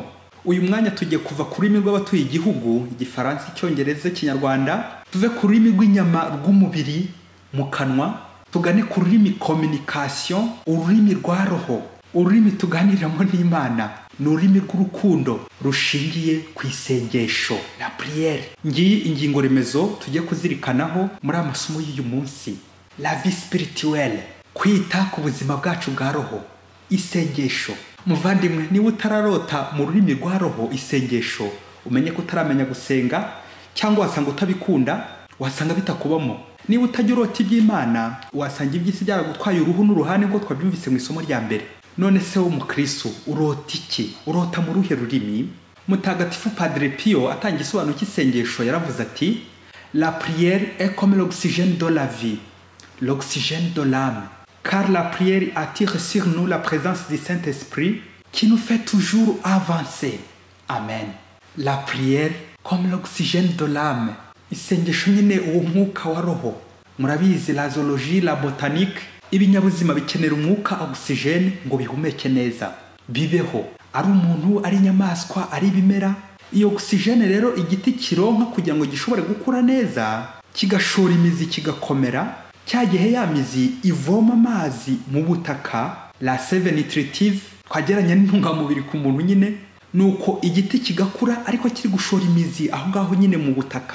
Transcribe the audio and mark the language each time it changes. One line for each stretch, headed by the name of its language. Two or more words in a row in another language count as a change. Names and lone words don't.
Kinyarwanda: Uyu mwanya tugiye kuva ku rurimi rw'abatuye igihugu, Igifaransa, Icyongereza, Ikinyarwanda, tuve ku rurimi rw'inyama rw'umubiri mu kanwa, tugane ku rurimi communication, ururimi rwa roho. ururimi tuganiriramo n'Imana ni ururimi rw'urukundo rushingiye ku isengesho,
French: la prière.
Kinyarwanda: Ngiyi ingingo remezo tujye kuzirikanaho muri amasomo y'uyu munsi.
French: La vie spirituelle,
Kinyarwanda: kwita ku buzima bwacu bwa roho, isengesho. Muvandimwe, niba utararota mu rurimi rwa roho isengesho, umenye ko utaramenya gusenga, cyangwa wasanga utabikunda, wasanga bitakubamo. Niba utajya urota iby'Imana, wasanga iby'isi byaragutwaye uruhu n'uruhande ngo twabyumvise mu isomo rya mbere. None se wo mukristo urota iki? Urota mu ruhe rurimi? Mutagatifu Padre Pio atanga isobanuro cy'isengesho yaravuze ati,
French: la prière est comme l'oxygène de la vie, l'oxygène de l'âme, car la prière attire sur nous la présence du Saint-Esprit qui nous fait toujours avancer. Amen. La prière comme l'oxygène de l'âme.
Kinyarwanda: Isengesho nyine uwo mwuka wa roho. Murabizi
French: la zoologie, la botanique,
Kinyarwanda: ibinyabuzima bikenera umwuka oxygène ngo bihumeke neza, bibeho. Ari umuntu, ari inyamaswa, ari ibimera. Iyo oxygène rero igiti kironka kugira ngo gishobore gukura neza, kigashora imizi kigakomera, cyagihe ya mizi ivoma amazi mu butaka,
French: la sève nutritive,
Kinyarwanda: twageranya n'intungamubiri ku muntu nyine, nuko igiti kigakura ariko kiri gushora imizi aho ngaho nyine mu butaka.